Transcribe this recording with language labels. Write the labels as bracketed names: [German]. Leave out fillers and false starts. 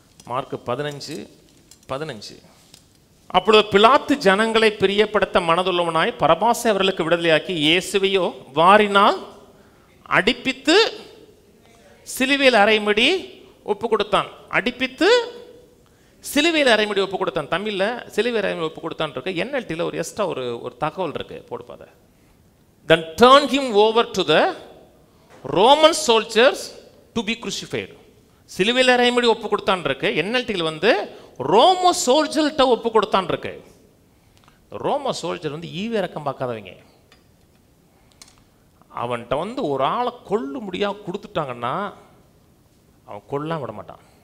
[Tamil] Mark 15. அப்பொழுது பிலாத்து ஜனங்களை பிரியப்படுத்த மனதுள்ளவனாய் பரபாசை அவர்களுக்கு விடுதலையாக்கி இயேசுவையோ வாரினால் அடிப்பித்து சிலுவையில் அறையும்படி ஒப்பு கொடுத்தான். அடிப்பித்து சிலுவையில் அறையும்படி ஒப்பு கொடுத்தான். தமிழில் சிலுவையில் அறையும்படி ஒப்பு கொடுத்தான் இருக்கு. NLTல ஒரு எக்ஸ்ட்ரா ஒரு தகவல் இருக்கு, போடுப்பாத. [English] Then turn him over to the Roman soldiers to be crucified. [Tamil] சிலுவையில் அறையும்படி ஒப்பு கொடுத்தான் இருக்கு. NLTல ரோம சோல்ஜர்கிட்ட ஒப்பு கொடுத்தான் இருக்கு. ரோம சோல்ஜர் ஈவிரக்கம் பார்க்காதவங்க. அவன்கிட்ட ஒரு ஆளை கொல்ல முடியாம கொடுத்துட்டாங்கன்னா அவன் கொல்லாம் விட மாட்டான்.